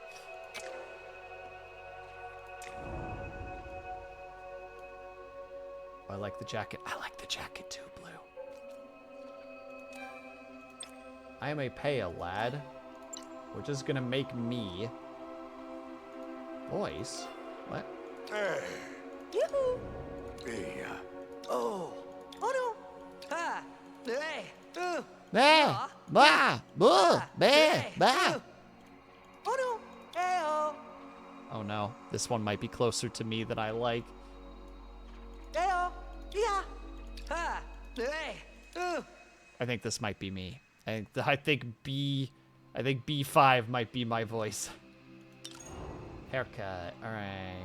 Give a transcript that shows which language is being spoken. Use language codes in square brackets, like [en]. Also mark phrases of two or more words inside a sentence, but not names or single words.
[en] I like the jacket. I like the jacket too, Blue. I am a pale lad, which is gonna make me... Voice? What? Hey. Yoo-hoo! Hey. Oh. Oh no. Ah. Hey. Ooh. Bah! Bah! Bah! Bah! Bah! Oh no. Hey oh. Oh no, this one might be closer to me than I like. Hey oh. Yeah. Ah. Hey. Ooh. I think this might be me. I think B5 might be my voice. Haircut. All right.